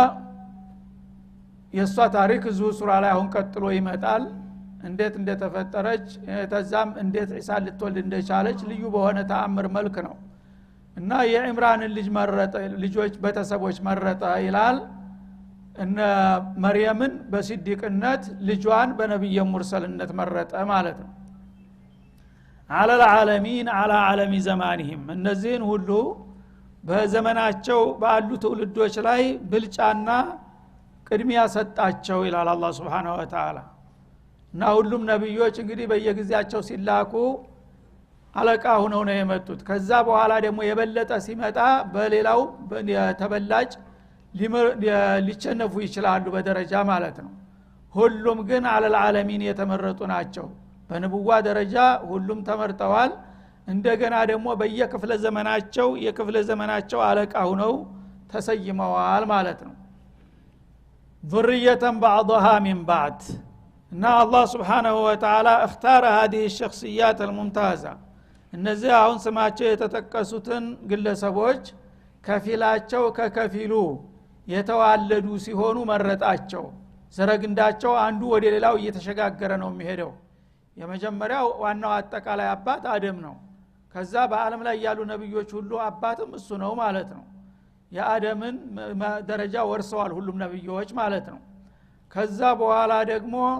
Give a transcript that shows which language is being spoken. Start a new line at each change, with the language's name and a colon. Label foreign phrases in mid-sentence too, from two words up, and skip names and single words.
Amharic: የሷ ታሪክ እዚሁ ሱራ ላይ አሁን ቀጥሎ ይመጣል። እንዴት እንደተፈጠረች ተዛም እንዴት ኢሳ ልትወልድ እንደቻለች ልዩ በሆነ ተአምር መልክ ነው እና የዒምራንን ልጆች ቤተሰቦች መረጠ ይላል። እነ መርየምን በሲዲቅነት ልጇን በነብይ ሙርሰልነት መረጠ ማለት ነው።
Arabic: على العالمين على عالم زمانهم
Amharic: እነዚህን ሁሉ በዘመናቸው ባሉ ትውልዶች ላይ ብልጫና ቅድሚያ ሰጣቸው ይላል አላህ
Arabic: سبحانه وتعالى።
Amharic: እና ሁሉም ነብዮች እንግዲህ በየጊዜያቸው ሲላኩ አለቃ ሆነው ነው የመጡት። ከዛ በኋላ ደግሞ የበለጠ ሲመጣ በሌላው ተበላጭ ሊቸነፉ ይችላሉ በደረጃ ማለት ነው። ሁሉም ግን
Arabic: على العالمين
Amharic: የተመረጡ ናቸው። በንቡዋ ደረጃ ሁሉም ተመርጠዋል። እንደገና ደግሞ በየክፍለ ዘመናቸው አለቃ ሆነው ተሰይመዋል ማለት ነው።
Arabic: ذرية بعضها من بعض እና አላህ سبحانه وتعالى اختار هذه الشخصيات الممتازة
Amharic: እነዚህ አሁን ስማቸው የተጠቀሱትን ግለሰቦች ከፊላቸው ከከፊሉ የተዋለዱ ሲሆኑ መረጣቸው። ዘረግንዳቸው አንዱ ወደ ሌላው እየተሸጋገረ ነው የሚሄደው። የመጀመሪያው ዋናው አጠቃላይ አባት አደም ነው። ከዛ በአለም ላይ ያሉ ነብዮች ሁሉ አባትም እሱ ነው ማለት ነው። የአደምን ደረጃ ወርሰዋል ሁሉም ነብዮች ማለት ነው። ከዛ በኋላ ደግሞ